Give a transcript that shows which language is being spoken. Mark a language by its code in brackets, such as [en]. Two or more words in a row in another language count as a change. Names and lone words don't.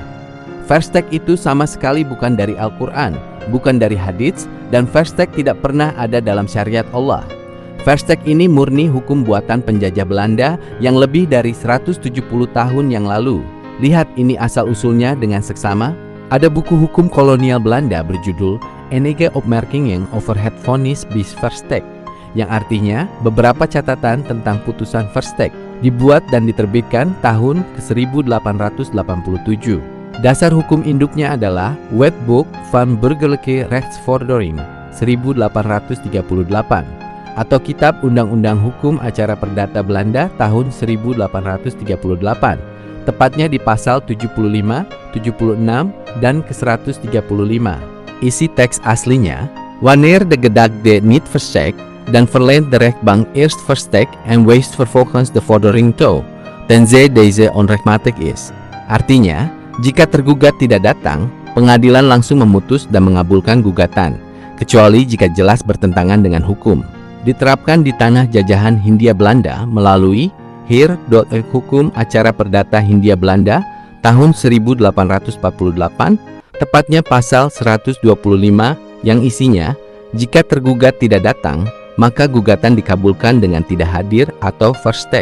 [id] Verstek itu sama sekali bukan dari Al-Quran, bukan dari hadits, dan verstek tidak pernah ada dalam syariat Allah. Verstek ini murni hukum buatan penjajah Belanda yang lebih dari 170 tahun yang lalu. Lihat ini asal-usulnya dengan seksama. Ada buku hukum kolonial Belanda berjudul Enige Opmerkingen over het vonnis bis verstek, yang artinya beberapa catatan tentang putusan verstek, dibuat dan diterbitkan tahun ke-1887. Dasar hukum induknya adalah Wetboek van Burgerlijke Rechtsvordering 1838 atau Kitab Undang-Undang Hukum Acara Perdata Belanda tahun 1838, tepatnya di pasal 75, 76, dan ke-135. Isi teks aslinya, [nl] Wanneer de gedagde niet verstek, dan verleent de rechtbank eerst verstek en wijst vervolgens de vordering toe, tenzij deze onrechtmatig is. [id] Artinya, jika tergugat tidak datang, pengadilan langsung memutus dan mengabulkan gugatan, kecuali jika jelas bertentangan dengan hukum. Diterapkan di tanah jajahan Hindia Belanda melalui Heer-Dot Hukum Acara Perdata Hindia Belanda tahun 1848, tepatnya pasal 125 yang isinya, jika tergugat tidak datang, maka gugatan dikabulkan dengan tidak hadir atau verstek.